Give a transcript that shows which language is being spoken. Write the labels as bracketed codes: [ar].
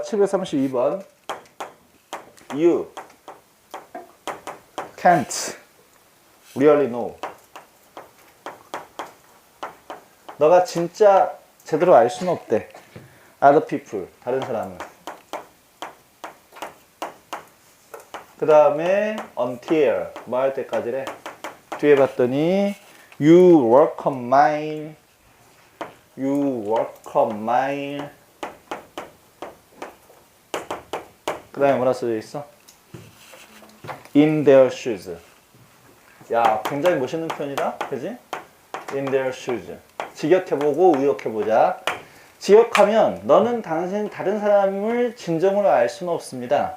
[en] 732번. You can't really know. [ko] 너가 진짜 제대로 알 수는 없대. [en] Other people, [ko] 다른 사람을. 그 다음에 until, 뭐 할 때까지래. 뒤에 봤더니 [en] you work a mile, you work a mile. [ko] 그 다음에 뭐라 써져 있어? [en] In their shoes. [ko] 야, 굉장히 멋있는 표현이다, 그지? [en] In their shoes. [ko] 직역해보고 의역해보자. 직역하면 너는 당신 다른 사람을 진정으로 알 수는 없습니다.